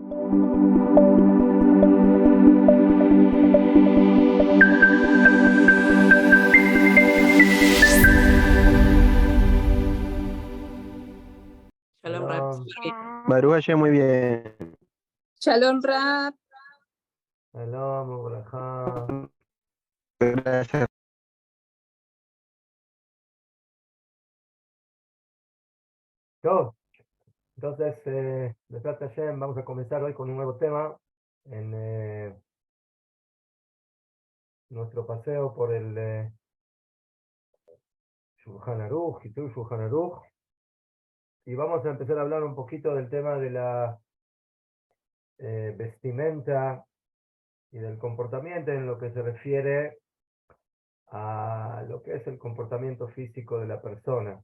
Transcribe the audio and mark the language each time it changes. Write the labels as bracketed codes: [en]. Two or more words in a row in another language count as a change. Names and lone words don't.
[he] שלום, רב. ברוך השם, [es] muy bien. [he] שלום רב. שלום וברכה. [es] Gracias. Todo. Entonces, [he] בעזרת השם, [es] vamos a comenzar hoy con un nuevo tema en nuestro paseo por el Shulchan Aruch, Hitul Shulchan Aruch, y vamos a empezar a hablar un poquito del tema de la vestimenta y del comportamiento en lo que se refiere a lo que es el comportamiento físico de la persona.